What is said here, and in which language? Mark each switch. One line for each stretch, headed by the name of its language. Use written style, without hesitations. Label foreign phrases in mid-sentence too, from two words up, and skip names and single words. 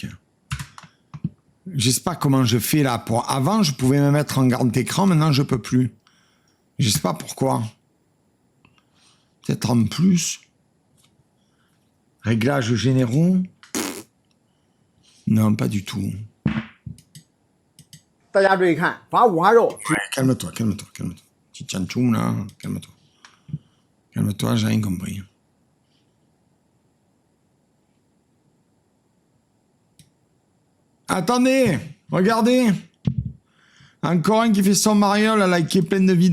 French: Je sais pas comment je fais là. Avant, je pouvais me mettre en grand écran, maintenant je peux plus. Je sais pas pourquoi. Peut-être en plus. Réglages généraux. Non, pas du tout.
Chinese: 大家注意看，把五花肉
French: Calme-toi. Petit tchanchoum là, calme-toi. Calme-toi, j'ai rien compris. Attendez, regardez. Encore un qui fait son mariole à liker plein de vidéos.